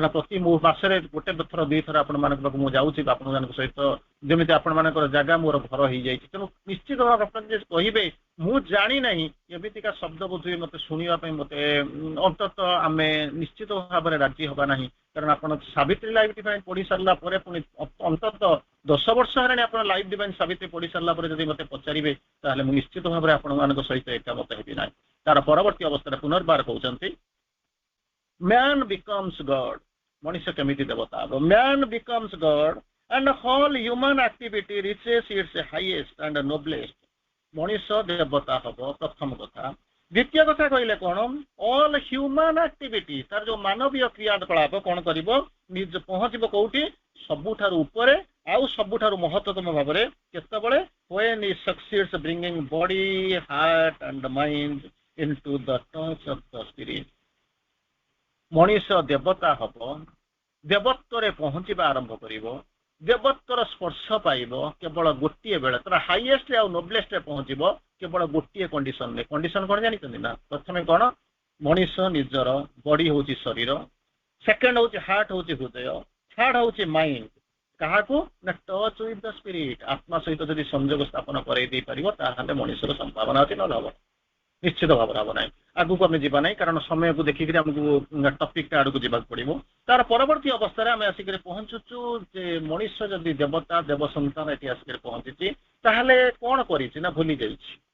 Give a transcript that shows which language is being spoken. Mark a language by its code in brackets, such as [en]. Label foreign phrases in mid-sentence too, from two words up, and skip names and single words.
[or] ପ୍ରତି ମାସରେ ଗୋଟେ ଥର ଦୁଇଥର ଆପଣମାନଙ୍କ ପାଖକୁ ମୁଁ ଯାଉଛି ଆପଣମାନଙ୍କ ସହିତ ଯେମିତି ଆପଣମାନଙ୍କର ଜାଗା ମୋର ଘର ହେଇଯାଇଛି ତେଣୁ ନିଶ୍ଚିତ ଭାବରେ ଆପଣ ଯେ କହିବେ ମୁଁ ଜାଣି ନାହିଁ ଏମିତିକା ଶବ୍ଦ ବୁଝିବେ ମତେ ଶୁଣିବା ପାଇଁ ମତେ ଅନ୍ତତଃ ଆମେ ନିଶ୍ଚିତ ଭାବରେ ରାଜି ହବା ନାହିଁ କାରଣ ଆପଣ ସାବିତ୍ରୀ ଲାଇଫ ଡିଭାଇନ ପଢି ସାରିଲା ପରେ ପୁଣି ଅନ୍ତତଃ 10 ବର୍ଷ ହେଲାଣି ଆପଣ ଲାଇଫ ଡିଭାଇନ ସାବିତ୍ରୀ ପଢି ସାରିଲା ପରେ ଯଦି ମତେ ପଚାରିବେ ତାହେଲେ ମୁଁ ନିଶ୍ଚିତ ଭାବରେ ଆପଣମାନଙ୍କ ସହିତ ଏକମତ ହେବି ନାହିଁ ତାର ପରବର୍ତ୍ତୀ ଅବସ୍ଥାରେ ପୁନର୍ବାର କହୁଛନ୍ତି [en] man becomes God [or] ମଣିଷ କେମିତି ଦେବତା ହେବ [en] man becomes God and whole human activity reaches its highest and noblest [or] ମଣିଷ ଦେବତା ହବ ପ୍ରଥମ କଥା ଦ୍ୱିତୀୟ କଥା କହିଲେ କଣ [en] all human activity [or] ତାର ଯୋଉ ମାନବୀୟ କ୍ରିୟାକଳାପ କଣ କରିବ ନିଜ ପହଞ୍ଚିବ କୋଉଠି ସବୁଠାରୁ ଉପରେ ଆଉ ସବୁଠାରୁ ମହତ୍ତମ ଭାବରେ କେତେବେଳେ [en] when it succeeds bringing body heart and mind into the touch of the spirit [or] ମଣିଷ ଦେବତା ହବ ଦେବତ୍ୱରେ ପହଞ୍ଚିବା ଆରମ୍ଭ କରିବ ଦେବତ୍ୱର ସ୍ପର୍ଶ ପାଇବ କେବଳ ଗୋଟିଏ ବେଳେ ତାର ହାଇଏଷ୍ଟ ଆଉ ନୋବଲେଷ୍ଟରେ ପହଞ୍ଚିବ କେବଳ ଗୋଟିଏ କଣ୍ଡିସନରେ କଣ୍ଡିସନ କଣ ଜାଣିଛନ୍ତି ନା ପ୍ରଥମେ କଣ ମଣିଷ ନିଜର ବଡି ହଉଛି ଶରୀର ସେକେଣ୍ଡ ହଉଛି ହାର୍ଟ ହଉଛି ହୃଦୟ ଥାର୍ଡ ହଉଛି ମାଇଣ୍ଡ କାହାକୁ ନା [en] touch with the spirit [or] ଆତ୍ମା ସହିତ ଯଦି ସଂଯୋଗ ସ୍ଥାପନ କରାଇ ଦେଇପାରିବ ତାହେଲେ ମଣିଷର ସମ୍ଭାବନା ଅଛି ନହେଲେ ହବ ନିଶ୍ଚିତ ଭାବରେ ହବ ନାହିଁ ଆଗକୁ ଆମେ ଯିବା ନାହିଁ କାରଣ ସମୟକୁ ଦେଖିକିରି ଆମକୁ ଟପିକଟା ଆଡକୁ ଯିବାକୁ ପଡିବ ତାର ପରବର୍ତ୍ତୀ ଅବସ୍ଥାରେ ଆମେ ଆସିକରି ପହଞ୍ଚୁଛୁ ଯେ ମଣିଷ ଯଦି ଦେବତା ଦେବ ସନ୍ତାନ ଏଠି ଆସିକରି ପହଞ୍ଚିଛି ତାହେଲେ କଣ କରିଛି ନା ଭୁଲି ଯାଇଛି